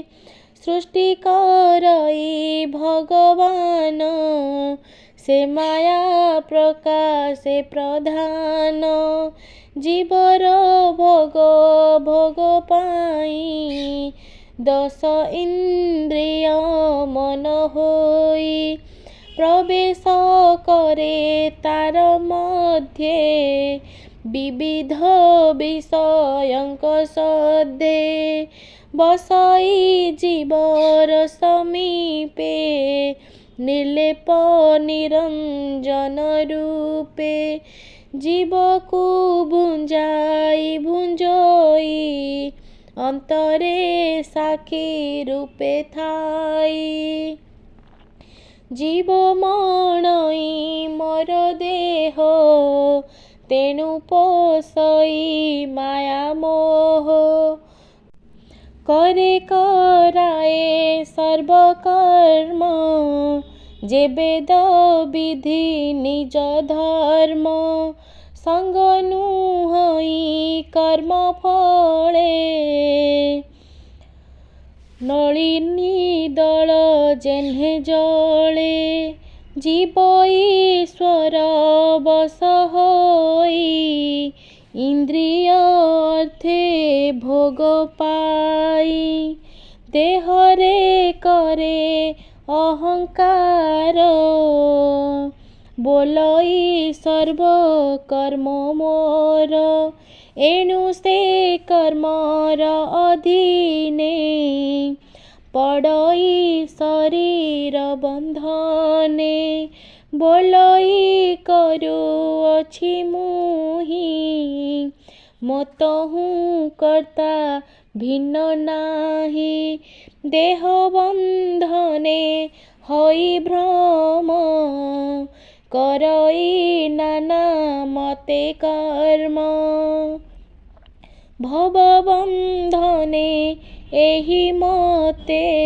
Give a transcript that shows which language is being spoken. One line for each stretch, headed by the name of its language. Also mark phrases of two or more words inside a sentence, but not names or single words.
Odia: ସୃଷ୍ଟି କରଇ ଭଗବାନ, ସେ ମାୟା ପ୍ରକାଶେ ପ୍ରଧାନ। ଜୀବର ଭୋଗ ଭୋଗ ପାଇ, ଦଶ ଇନ୍ଦ୍ରିୟ ମନ ହୋଇ। ପ୍ରବେଶ କରେ ତାର ମଧ୍ୟେ, ବିବିଧ ବିଷୟଙ୍କ ସଦ୍ଧେ। ବସାଇ ଜୀବର ସମୀପେ ନିର୍ଲେପ ନିରଞ୍ଜନ ରୂପେ ଜୀବକୁ ଭୁଞ୍ଜଇ ଅନ୍ତରେ ସାକ୍ଷୀ ରୂପେ ଥାଇ ଜୀବ ମଣଇ ମୋର ଦେହ ତେଣୁ ପୋଷଇ ମାୟା ମୋହ କରେ କରାଏ ସର୍ବକର୍ମ ଯେ ବେଦ ବିଧି ନିଜ ଧର୍ମ ସଙ୍ଗ ନୁହଇ କର୍ମ ଫଳେ ନଳିନୀ ଦଳ ଯେହ୍ନେ ଜଳେ ଜୀବ ଈଶ୍ୱର ବଶ ହୋଇ ଇନ୍ଦ୍ରିୟ ଅର୍ଥେ ଭୋଗ ପାଇ ଦେହରେ କରେ ଅହଙ୍କାର ବୋଲଇ ସର୍ବ କର୍ମ ମୋର ଏଣୁ ସେ କର୍ମର ଅଧୀନେ ପଡ଼ଇ ଶରୀର ବନ୍ଧନେ ବୋଲଇ କରୁଅଛି ମୁହିଁ ମତହୁଁ କର୍ତ୍ତା ଭିନ୍ନ ନାହିଁ ଦେହ ବନ୍ଧନେ ହଇ ଭ୍ରମ କରଇ ନାନା ମତେ କର୍ମ ଭବ ବନ୍ଧନେ ଏହି ମତେ